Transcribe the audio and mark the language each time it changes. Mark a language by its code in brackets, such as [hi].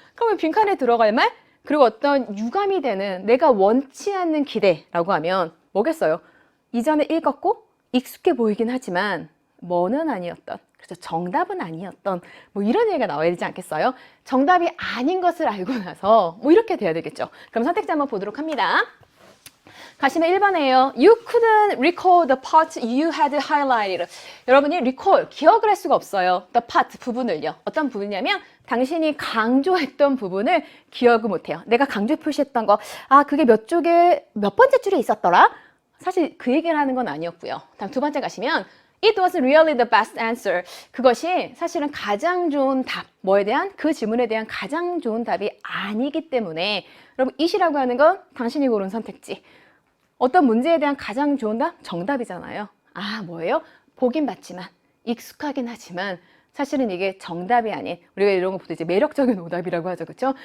[ko] 그러면 빈칸에 들어갈 말? 그리고 어떤 유감이 되는 내가 원치 않는 기대라고 하면 뭐겠어요? 이전에 읽었고 익숙해 보이긴 하지만 뭐는 아니었던, 그래서 정답은 아니었던 뭐 이런 얘기가 나와야 되지 않겠어요? 정답이 아닌 것을 알고 나서 뭐 이렇게 돼야 되겠죠. 그럼 선택지 한번 보도록 합니다. 가시면 1번이에요. [en] You couldn't recall the part you had highlighted. [ko] 여러분이 recall, 기억을 할 수가 없어요. [en] The part, [ko] 부분을요. 어떤 부분이냐면 당신이 강조했던 부분을 기억을 못해요. 내가 강조 표시했던 거, 그게 몇 번째 줄에 있었더라? 사실 그 얘기를 하는 건 아니었고요. 다음 두 번째 가시면 [en] It was really the best answer. [ko] 그것이 사실은 가장 좋은 답, 뭐에 대한? 그 질문에 대한 가장 좋은 답이 아니기 때문에 여러분, it이라고 하는 건 당신이 고른 선택지. 어떤 문제에 대한 가장 좋은 답? 정답이잖아요. 아, 뭐예요? 보긴 봤지만, 익숙하긴 하지만, 사실은 이게 정답이 아닌, 우리가 이런 거 보통 이제 매력적인 오답이라고 하죠. 그쵸?